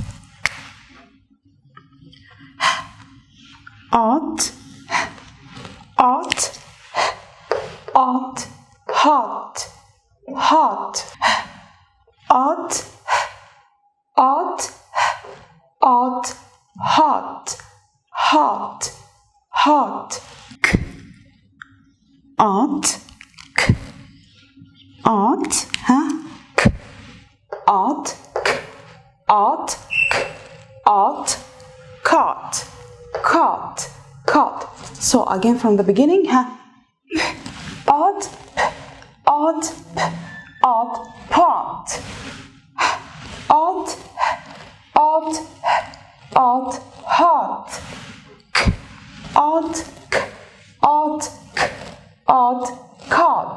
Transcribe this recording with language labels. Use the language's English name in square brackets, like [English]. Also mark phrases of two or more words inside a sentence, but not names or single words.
[English] ot hot hot ot hot hot hot k ot cot. So again from the beginning, ot pot ot hot ot cot.